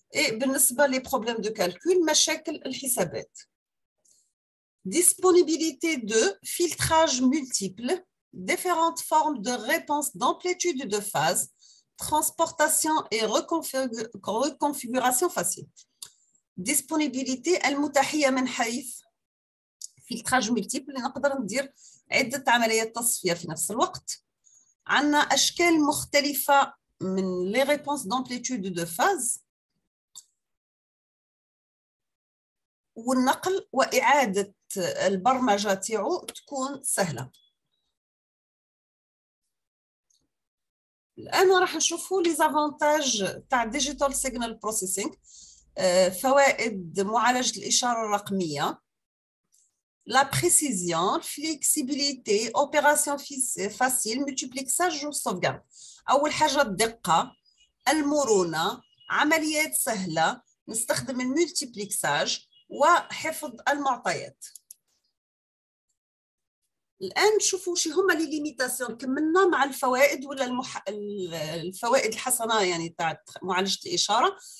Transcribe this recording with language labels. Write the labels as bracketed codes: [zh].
[ar] بالنسبة لي بروبليم دو كالكول مشاكل الحسابات. [fr] disponibilité de filtrage multiple, différentes formes de réponse d'amplitude de phase, transportation et reconfiguration facile. [ar] disponibilité المتاحية من حيث [fr] filtrage multiple، [ar] نقدر ندير عدة عمليات تصفية في نفس الوقت. عندنا أشكال مختلفة من [fr] les réponses d'amplitude de phase، [ar] والنقل وإعادة البرمجة تاعو تكون سهلة. الآن راح نشوفوا لي زافونتاج تاع ديجيتال سيجنال بروسيسينغ، فوائد معالجة الإشارة الرقمية. [fr] la précision, flexibilité, opération facile, multiplexage [ar] و [fr] sauvegarde. [ar] أول حاجة الدقة، المرونة، عمليات سهلة، نستخدم الملتيبلكساج وحفظ المعطيات. الآن نشوفوا شي هما لي ليميتاسيون. كملنا مع الفوائد ولا الفوائد الحسنة يعني تاع معالجة الإشارة.